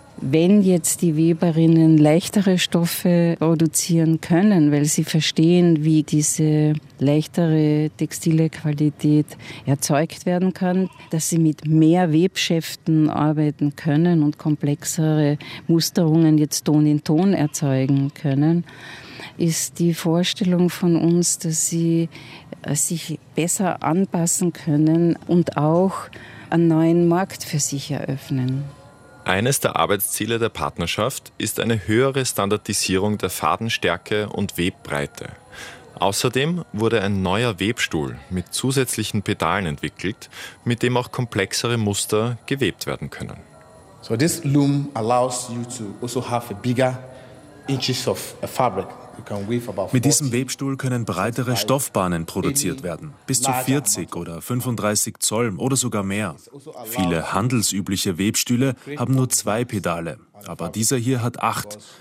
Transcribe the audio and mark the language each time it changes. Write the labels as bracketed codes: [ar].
[de] Wenn jetzt die Weberinnen leichtere Stoffe produzieren können, weil sie verstehen, wie diese leichtere textile Qualität erzeugt werden kann, dass sie mit mehr Webschäften arbeiten können und komplexere Musterungen jetzt Ton in Ton erzeugen können, ist die Vorstellung von uns, dass sie sich besser anpassen können und auch einen neuen Markt für sich eröffnen. Eines der Arbeitsziele der Partnerschaft ist eine höhere Standardisierung der Fadenstärke und Webbreite. Außerdem wurde ein neuer Webstuhl mit zusätzlichen Pedalen entwickelt, mit dem auch komplexere Muster gewebt werden können. [en] So this loom allows you to also have a bigger inches of a fabric. [de] Mit diesem Webstuhl können breitere Stoffbahnen produziert werden, bis zu 40 oder 35 Zoll oder sogar mehr. Viele handelsübliche Webstühle haben nur 2 Pedale, aber dieser hier hat 8.